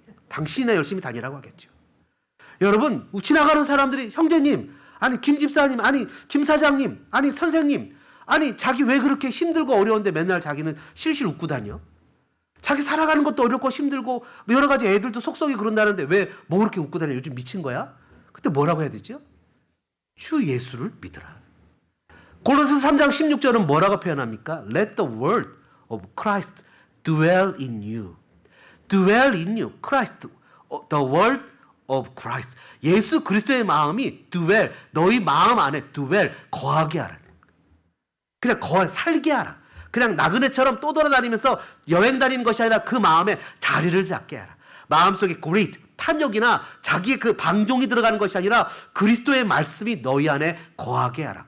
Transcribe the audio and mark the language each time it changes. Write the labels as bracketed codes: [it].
[ko] 당신이나 열심히 다니라고 하겠죠. 여러분 지나가는 사람들이 형제님 아니 김 집사님 아니 김 사장님 아니 선생님 아니 자기 왜 그렇게 힘들고 어려운데 맨날 자기는 실실 웃고 다녀? 자기 살아가는 것도 어렵고 힘들고 여러 가지 애들도 속속이 그런다는데 왜 뭐 그렇게 웃고 다녀? 요즘 미친 거야? 그때 뭐라고 해야 되죠? 주 예수를 믿으라. 골로새서 3장 16절은 뭐라고 표현합니까? [en] Let the word of Christ dwell in you. Dwell in you. Christ. The word of Christ. [ko] 예수 그리스도의 마음이 dwell. 너희 마음 안에 dwell. 거하게 하라. 그냥 살게 하라. 그냥 나그네처럼 또 돌아다니면서 여행 다니는 것이 아니라 그 마음에 자리를 잡게 하라. 마음속에 great, 탐욕이나 자기의 그 방종이 들어가는 것이 아니라 그리스도의 말씀이 너희 안에 거하게 하라.